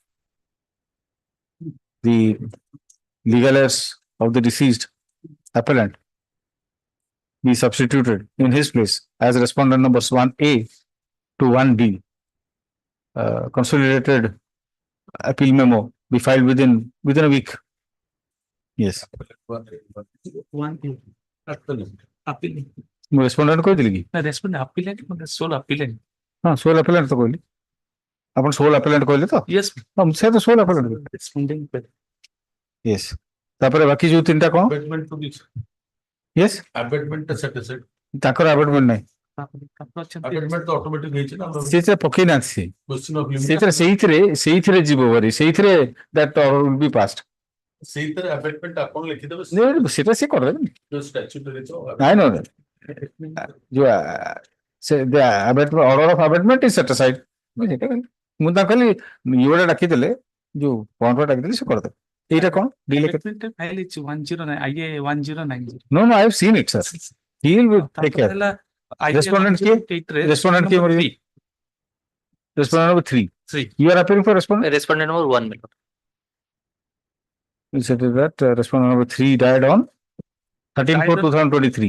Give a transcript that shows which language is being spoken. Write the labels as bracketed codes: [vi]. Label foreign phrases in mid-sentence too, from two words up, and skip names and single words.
[en] The legal heirs of the deceased appellant be substituted in his place as respondent numbers 1A to 1D. Consolidated appeal memo be filed within a week. Yes. [or] ମୁଁ ରେସ୍ପଣ୍ଡେଣ୍ଟ କହିଥିଲି କି [en] ନା respondent appellant ମାନେ sole appellant [or] ହଁ [en] sole appellant [or] ତ କହିଲି ଆପଣ [en] sole appellant [or] କହିଲେ ତ [en] ୟେସ୍ [or] ହଁ ସେ ତ [en] sole appellant ରେସ୍ପଣ୍ଡିଂ [or] ୟେସ୍ ତାପରେ ବାକି ଯୋଉ ତିନିଟା କଣ ୟେସ୍ ତାଙ୍କର ଆବେଟମେଣ୍ଟ ନାହିଁ ସେଇଥିରେ ପକେଇ ନାହାନ୍ତି ସେଇଥିରେ ଯିବ ଭାରି ସେଇଥିରେ [en] that order will be passed [or] ସେଟା ସେ କରିଦେବେ ନାଇଁ ନ ଯୋଉ [en] the order of abatement is set aside. [or] ମୁଁ ତାଙ୍କୁ କହିଲି ଇଏଟା ଡାକିଦେଲେ ଯୋଉ ପଏଣ୍ଟ ଡାକିଦେଲେ ସେ କରିଦେବେ ଏଇଟା କଣ [en] abatement file [or] ହେଇଛି 109 IA 1090 [en] No, I have seen it, sir. He will take care. Respondent kiye? Respondent [or] କିଏ ମରି? [en] Respondent number 3. You are appearing for respondent? Respondent number 1. You said that respondent number 3 died on 13/4/2023.